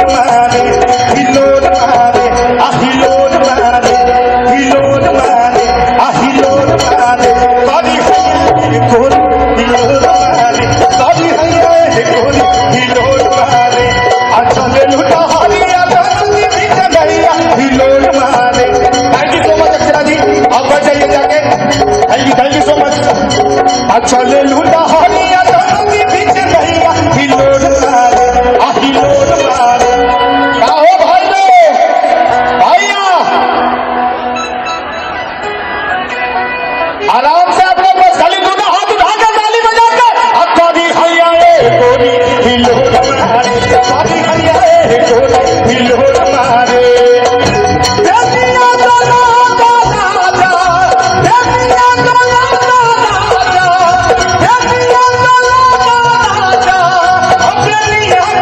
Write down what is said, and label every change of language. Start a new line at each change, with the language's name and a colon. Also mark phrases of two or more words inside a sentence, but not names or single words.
Bhojpuri: मारे हिलोर मारे आ हिलोर मारे हिलोर मारे आ हिलोर मारे बारी है कोन हिलोर मारे बारी है कोन हिलोर मारे आ चले लूटा हरिया नदी बीच भैया हिलोर मारे
English: thank you so much
Bhojpuri: अक्षरा जी आप बढ़ जाइए जाके
English: thank you so much
Bhojpuri: आ चले लूटा हरिया नदी बीच भैया हिलोर मारे आ हिलोर मारे का हो भाई भैया आराम से आप लोग बस खाली दोनों हाथ उठाकर ताली बजाकर अक्कादी हैया ए गोरी हिलोर मारे अक्कादी हैया ए गोरी हिलोर मारे देविया दोला राजा देविया दोला राजा देविया दोला राजा अबेलिया